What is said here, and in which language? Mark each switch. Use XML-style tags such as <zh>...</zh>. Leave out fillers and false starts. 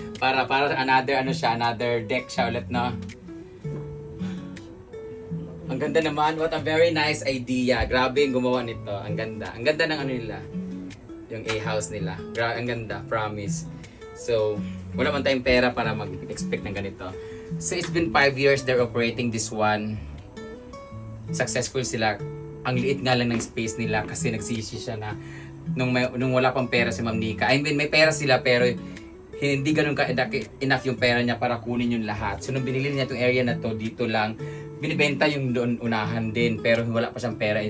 <tl>Para another deck siya ulit na. Ang ganda naman.</tl> <en>What a very nice idea.</en> <tl>Grabe yung gumawa nito. Ang ganda. Ang ganda ng ano nila. Yung A-house nila. Ang ganda. Promise. So, wala man tayong pera para mag-expect ng ganito.</tl> <en>So, it's been 5 years they're operating this one.</en> <tl>Successful sila. Ang liit nga lang ng space nila kasi nagsisi siya na nung wala pang pera si Ma'am Nika. I mean, may pera sila pero hindi ganun enough yung pera niya para kunin yung lahat. So, nung binili niya itong area na to, dito lang, binibenta yung doon unahan din pero wala pa siyang pera.</tl>